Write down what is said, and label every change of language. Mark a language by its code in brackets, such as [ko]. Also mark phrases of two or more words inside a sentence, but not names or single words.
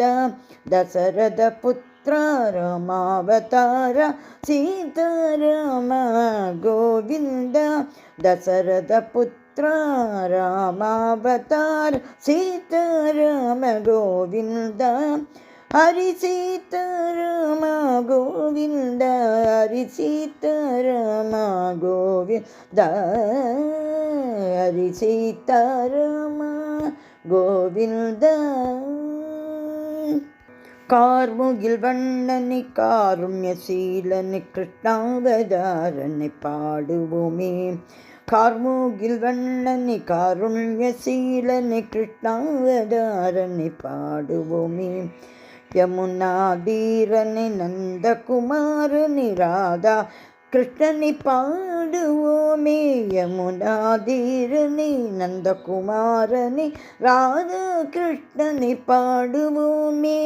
[kn] ದಶರಥ ಪುತ್ರ ರಾಮಾವತಾರ ಸೀತಾರಾಮ ಗೋವಿಂದ, ದಶರಥ ಪುತ್ರ ರಾಮಾವತಾರ ಸೀತಾರಾಮ ಗೋವಿಂದ, ಹರಿ ಸೀತಾರಾಮ ಗೋವಿಂದ, ಹರಿ ಸೀತಾರಾಮ ಗೋವಿಂದ, ಹರಿ ಸೀತಾರಾಮ ಗೋವಿಂದ. [ta] ಕಾರ್ಮುಗಿಲ್ வண்ணனை காருண்யசீலனை கிருஷ்ணாவதாரனை பாடுவோமே, கார்முகில் வண்ணனை காருண்யசீலனை கிருஷ்ணாவதாரனை பாடுவோமே, யமுனா தீரனை நந்தகுமாரனை ராதா கிருஷ்ணனை பாடுவோமே, யமுனா தீரனை நந்தகுமாரனை ராதா கிருஷ்ணனை பாடுவோமே,